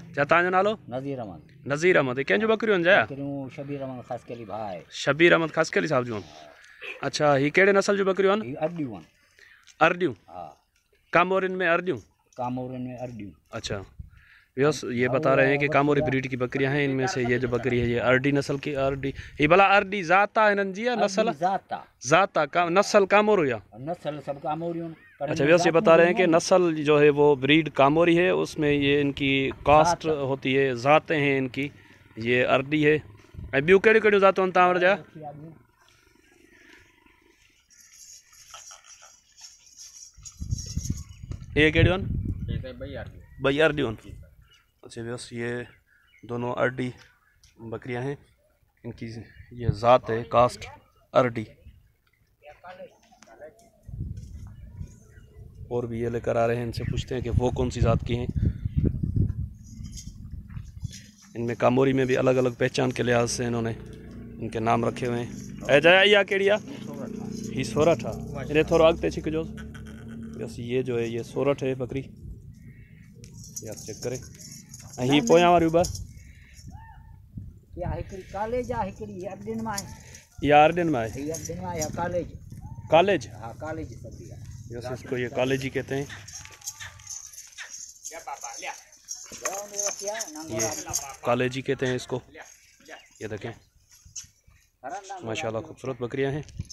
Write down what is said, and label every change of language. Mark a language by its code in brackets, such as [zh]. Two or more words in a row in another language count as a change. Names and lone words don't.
[sd] छा तव्हांजो नालो? नज़ीर अहमद। नज़ीर अहमद। कंहिंजो बकरियूं आहिनि जा? बकरियूं शबीर अहमद ख़ासकली भाई। शबीर अहमद ख़ासकली साहब जूं आहिनि। अच्छा, ही कहिड़े नस्ल जूं बकरियूं आहिनि? अरडियूं आहिनि। अरडियूं? हा, कामोरिन में अरडियूं? कामोरिन में अरडियूं। [hi] अच्छा व्यूअर्स, ये बता रहे हैं कि कामोरी ब्रीड की बकरियां हैं। इनमें से ये जो बकरी है ये अरडी नस्ल की अरडी, [sd] ये भला अरडी ज़ात आहे हिननि जी या नस्ल? ज़ात आहे, नस्ल कामोरो या नस्ल सब कामोरियूं। [hi] अच्छा व्यूअर्स, ये बता रहे हैं कि नस्ल जो है वो ब्रीड कामोरी है, उसमें ये इनकी कास्ट होती है, ज़ातें हैं इनकी। ये अरडी है। [sd] ऐं ॿियूं कहिड़ियूं कहिड़ियूं ज़ातूं आहिनि तव्हां वटि जा? ये कहिड़ियूं आहिनि? ॿई अरडियूं आहिनि। [hi] अच्छा व्यूअर्स, ये दोनों अरडी बकरियां हैं, इनकी ये ज़ात है कास्ट अरडी। और भी ये लेकर आ रहे हैं, इनसे पूछते हैं कि वो कौन सी ज़ात की हैं। इनमें कामोरी में भी अलग अलग पहचान के लिहाज से इन्होंने इनके नाम रखे हुए हैं। [sd] ऐजा या केड़ी ही सोरठ है, इन्हें थोड़ा अगते छिकजो। [hi] बस ये जो है ये सोरठ है बकरी, ये आप चेक करें। [sd] ही पोयां वारियूं ॿ या हिकड़ी कॉलेज आ, हिकड़ी अरडिन में है। या अरडिन में है? ये अरडिन में है कॉलेज। कॉलेज? हां कॉलेज सब है। [hi] यस, इसको ये कॉलेज ही कहते हैं। ये कॉलेज ही कहते हैं इसको। ये देखें माशाल्लाह खूबसूरत बकरियां हैं।